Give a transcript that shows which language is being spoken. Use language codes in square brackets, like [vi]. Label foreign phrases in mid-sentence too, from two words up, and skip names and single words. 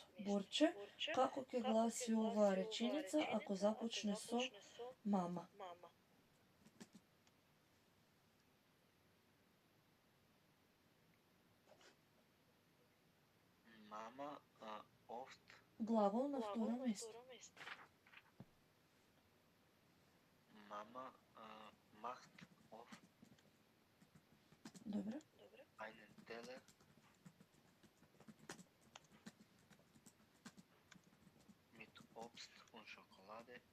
[mk] Борче, како ќе гласи оваа реченица ако започне со мама? [de] Mama oft. [mk] Глагол на второ место. [de] Mama macht oft. [mk] Добре. [de] Einen Teller mit Obst und Schokolade.